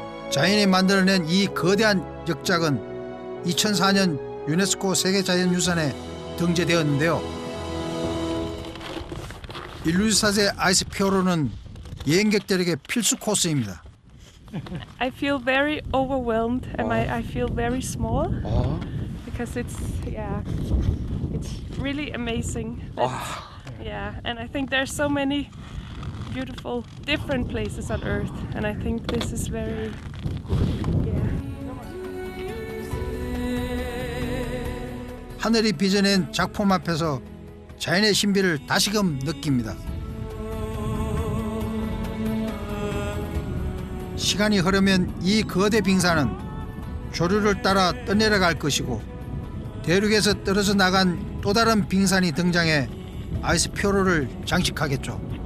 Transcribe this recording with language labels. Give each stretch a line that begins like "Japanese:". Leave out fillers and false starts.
Korean: 자연이 만들어낸 이 거대한 역작은 2004년 유네스코 세계자연유산에 등재되었는데요. 일루사제 아이스 피오로는 여행객들에게 필수 코스입니다.
English: I feel very overwhelmed and I feel very small because it's really amazing. And I think there's so many beautiful different places on earth and I think this is very
Korean: 하늘이 빚어낸 작품 앞에서 자연의 신비를 다시금 느낍니다. 시간이 흐르면 이 거대 빙산은 조류를 따라 떠내려갈 것이고 대륙에서 떨어져 나간 또 다른 빙산이 등장해 아이스표로를 장식하겠죠.